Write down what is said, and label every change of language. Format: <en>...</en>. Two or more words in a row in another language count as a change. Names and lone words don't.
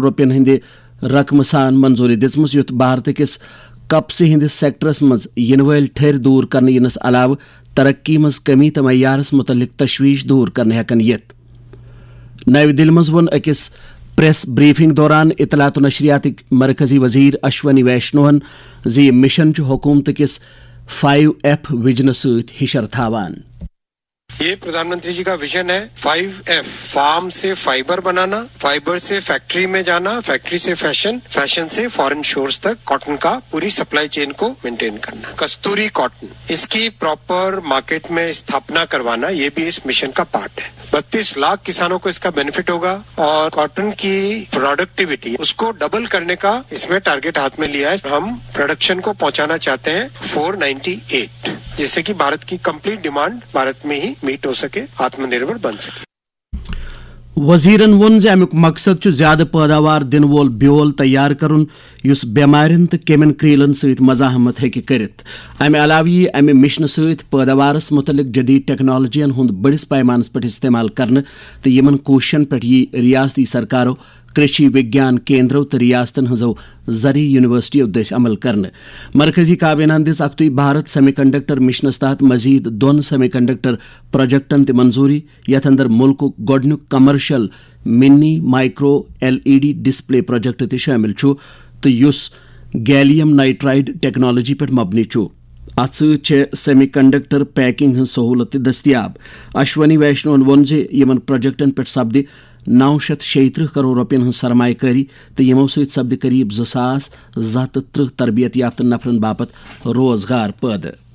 <ks>روپین ہند رقم سان منظوری دژمژ یت بھارت کس کپسی ہندس سیکٹرس مز ین ول ٹھر دور کرنے ینس علاوہ ترقی مز کمی تو معیارس متعلق تشویش دور کرنے ہیکن یت نئی دلی مز ون اکس پریس بریفنگ دوران اطلاعات و نشریات مرکزی وزیر اشونی ویشنوہن زی مشن چھ حکومت کس 5F وجن ست ہشر تھاوان.</ks> <hi>यह प्रधान मंत्री जी का विज़न है 5F फ़ार्म से फ़ाइबर बनाना, फ़ाइबर से फ़ैक्ट्री में जाना, फ़ैक्ट्री से फ़ैशन, फ़ैशन से</hi> <en>foreign shores</en> <hi>तक कॉटन का पूरी</hi> <en>supply chain</en> <hi>को मेंटेन करना. कस्तूरी कॉटन इस की</hi> <en>proper market</en> <hi>में स्थापना करवाना यह भी इस मिशन का पार्ट है. 32 लाख किसानों को इस का बेनिफ़िट होगा और कॉटन की प्रोडक्टिविटी इस को डबल करने का इस में टारगेट हाथ में लिया है. हम प्रोडक्शन को पहुँचाना चाहते हैं 498 जिस से कि भारत की</hi> <en>complete demand</en> <hi>भारत में ही मीट हो सके, आत्म निर्भर बन सके.</hi> <ks>وزیرن ون زِ امیک مقصد چھ زیادہ پیداوار دن وول بیول تیار کرن یس بیمارن تو کیمن کریلن ست مزاحمت ہیکہ کرت. امہ علاوہ یہ امہ مشن ست پیداوارس متعلق جدید ٹیکنالوجین ہند بڑس پیمانس پہ استعمال کرنے تو یمن کوششن پہ یہ ریاستی سرکاروں کرشی وگیان کیندرو تو ریاستن ہزو زرعی یونیورسٹیو دس عمل کرنے. مرکزی کابینہ دس اکتوئی بھارت سیمی کنڈکٹر مشنس تحت مزید 2 سیمی کنڈکٹر پروجیکٹن تہ منظوری یتھ اندر ملک گۄڈنیُک</ks> <en>commercial mini micro LED display project</en> <ks>تہ شامل چھُ تو یس</ks> <en>gallium nitride technology</en> <ks>پہ مبنی چھُ. ات ست</ks> <en>semiconductor packing</en> <ks>ہز سہولت دستیاب. اشونی ویشنوہن وون زِ یمن پروجیکٹن پہ سپدِ 936 کروڑ روپین ہز سرمایہ کاری تو یمو ست سپدِ قریب 2,130 تربیت یافتہ نفرن باپت روزگار پٲدٕ.</ks>